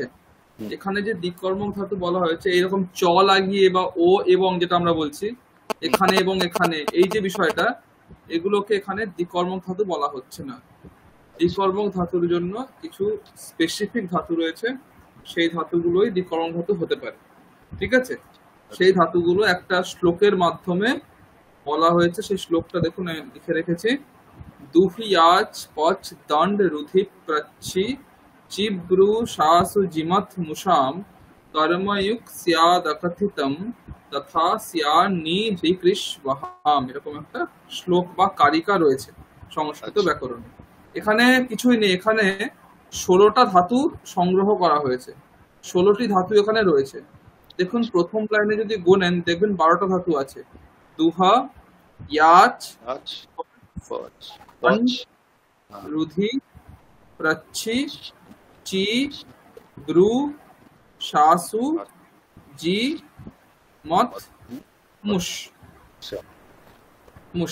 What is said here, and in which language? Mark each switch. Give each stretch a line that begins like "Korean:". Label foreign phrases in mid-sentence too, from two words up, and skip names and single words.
Bangla: এখানে যে দ্বিকর্মক ধাতু বলা হয়েছে, এইরকম চ লাগিয়ে বা ও এবং যেটা আমরা বলছি এখানে এবং এখানে, এই যে বিষয়টা, এগুলোকে এখানে দ্বিকর্মক ধাতু বলা হচ্ছে না। দ্বিকর্মক ধাতুর জন্য কিছু স্পেসিফিক ধাতু রয়েছে, সেই ধাতুগুলোই দ্বিকর্মক ধাতু হতে পারে, ঠিক আছে? সেই ধাতুগুলো একটা শ্লোকের মাধ্যমে বলা হয়েছে। সেই শ্লোকটা দেখুন, লিখে রেখেছি।
Sanskrit: দুহিয়াচ পচ দণ্ড রুধি প্রচ্ছি চিব্রু শাসু জিমথ মুষাম কর্ময়ুক স্যাদ অকথিতম তথা স্যান নি বিকৃশ বহাম,
Bangla: এরকম একটা শ্লোক বা কারিকা রয়েছে সংস্কৃত ব্যাকরণে। এখানে কিছুই নেই, এখানে 16টা ধাতু সংগ্রহ করা হয়েছে, 16টি ধাতু এখানে রয়েছে। দেখুন প্রথম লাইনে যদি গোনেন দেখবেন 12টা ধাতু আছে। দুহা, ইয়াচ, রুধি, প্রচ্ছি, চি, ব্রু, শাসু, জি, মত, মুষ, মুস।